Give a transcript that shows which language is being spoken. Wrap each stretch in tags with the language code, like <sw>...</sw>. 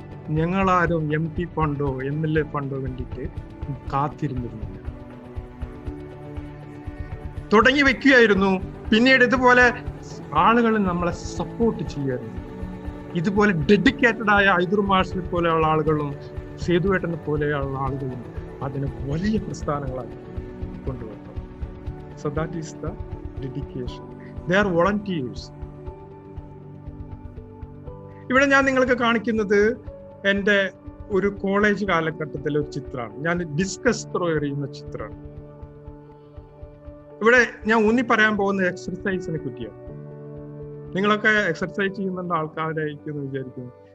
<ml>ഞങ്ങളാരും MP ഫണ്ടോ MLA ഫണ്ടോ വേണ്ടിയിട്ട് കാത്തിരുന്നിരുന്നില്ല, തുടങ്ങി വെക്കുകയായിരുന്നു. പിന്നീട് ഇതുപോലെ ആളുകൾ നമ്മളെ സപ്പോർട്ട് ചെയ്യുമായിരുന്നു. ഇതുപോലെ ഡെഡിക്കേറ്റഡ് ആയ ഐദർ മാഷിനെ പോലെയുള്ള ആളുകളും സേതുവേട്ടനെ പോലെയുള്ള ആളുകളും അതിന് വലിയ പ്രസ്ഥാനങ്ങളായി കൊണ്ടുവന്നു.</ml> <en>So that is the dedication. They are volunteers.</en> <ml>ഇവിടെ ഞാൻ നിങ്ങൾക്ക് കാണിക്കുന്നത് എൻ്റെ ഒരു കോളേജ് കാലഘട്ടത്തിലെ ഒരു ചിത്രമാണ്. ഞാൻ ഡിസ്കസ് ത്രോ എറിയുന്ന ചിത്രമാണ്. ഇവിടെ ഞാൻ ഊന്നി പറയാൻ പോകുന്ന എക്സർസൈസിനെ പറ്റിയാണ്. നിങ്ങളൊക്കെ എക്സർസൈസ് ചെയ്യുന്ന ആൾക്കാരായിരിക്കും എന്ന് വിചാരിക്കുന്നു.</ml>